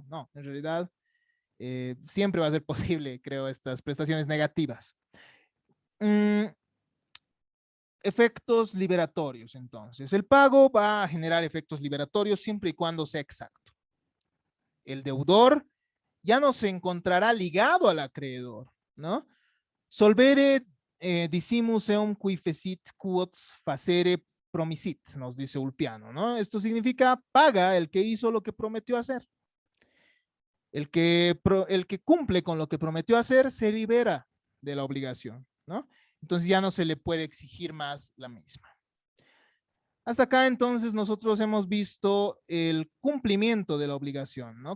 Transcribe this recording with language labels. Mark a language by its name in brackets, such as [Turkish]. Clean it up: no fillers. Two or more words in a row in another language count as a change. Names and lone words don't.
[Spanish] No, en realidad siempre va a ser posible, creo, estas prestaciones negativas. Efectos liberatorios, entonces. El pago va a generar efectos liberatorios siempre y cuando sea exacto. El deudor ya no se encontrará ligado al acreedor, ¿no? [Latin] Solvere dicimus eum qui fecit quod facere promisit, [Spanish] nos dice Ulpiano, ¿no? Esto significa paga el que hizo lo que prometió hacer. El que cumple con lo que prometió hacer se libera de la obligación, ¿no? Entonces ya no se le puede exigir más la misma. Hasta acá entonces nosotros hemos visto el cumplimiento de la obligación, ¿no?